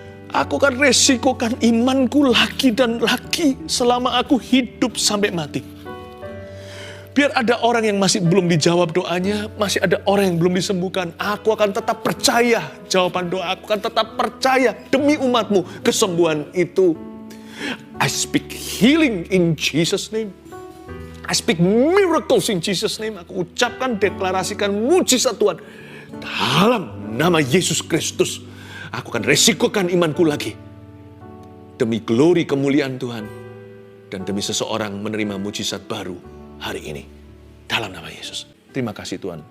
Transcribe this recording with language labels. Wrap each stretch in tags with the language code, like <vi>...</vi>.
<id>Aku akan resikukan imanku lagi dan lagi selama aku hidup sampai mati. Biar ada orang yang masih belum dijawab doanya, masih ada orang yang belum disembuhkan. Aku akan tetap percaya jawaban doa. Aku akan tetap percaya demi umatmu kesembuhan itu.</id> <en>I speak healing in Jesus' name. I speak miracles in Jesus' name.</en> <id>Aku ucapkan, deklarasikan mujizat Tuhan. Dalam nama Yesus Kristus. Aku akan resikokan imanku lagi. Demi glory kemuliaan Tuhan. dan demi seseorang menerima mujizat baru hari ini. Dalam nama Yesus. Terima kasih Tuhan.</id>